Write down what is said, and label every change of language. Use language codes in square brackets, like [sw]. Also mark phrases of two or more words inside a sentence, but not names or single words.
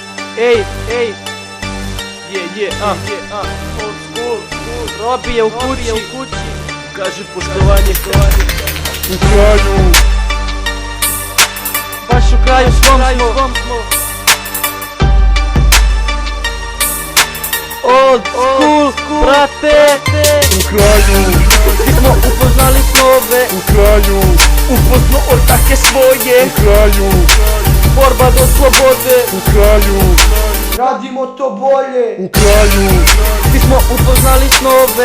[en] Ej, old school, [sr] Robi je u kući, Kaže poštovanje U kraju, baš u kraju svom smo. [en] Old school, [sr] brate, u kraju, svi smo upoznali snove, u kraju, Upozno ortake svoje, u kraju, borba do slobode, u kraju, radimo to bolje, u kraju, svi smo upoznali snove,